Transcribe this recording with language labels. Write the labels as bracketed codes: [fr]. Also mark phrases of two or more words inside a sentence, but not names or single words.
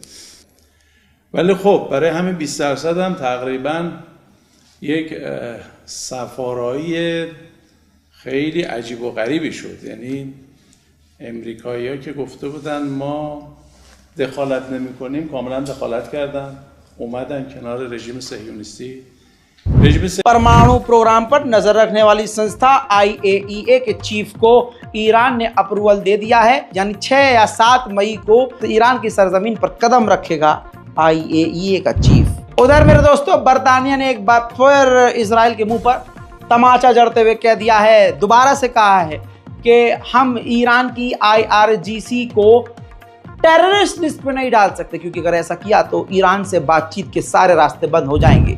[fa] ولی خب برای همین 20% هم تقریبا یک سفارایی خیلی عجیب و غریبی شد. یعنی امریکایی‌ها که گفته بودن ما دخالت نمی‌کنیم کاملا دخالت کردن، اومدن کنار رژیم صهیونیستی. [hi] परमाणु प्रोग्राम पर नजर रखने वाली संस्था IAEA के चीफ को ईरान ने अप्रूवल दे दिया है, यानी 6 या 7 मई को ईरान की सरजमीन पर कदम रखेगा IAEA का चीफ। उधर मेरे दोस्तों बरतानिया ने एक बार फिर इजराइल के मुंह पर तमाचा जड़ते हुए कह दिया है, दोबारा से कहा है कि हम ईरान की IRGC को [en] terrorist list [hi] पे नहीं डाल सकते, क्योंकि अगर ऐसा किया तो ईरान से बातचीत के सारे रास्ते बंद हो जाएंगे।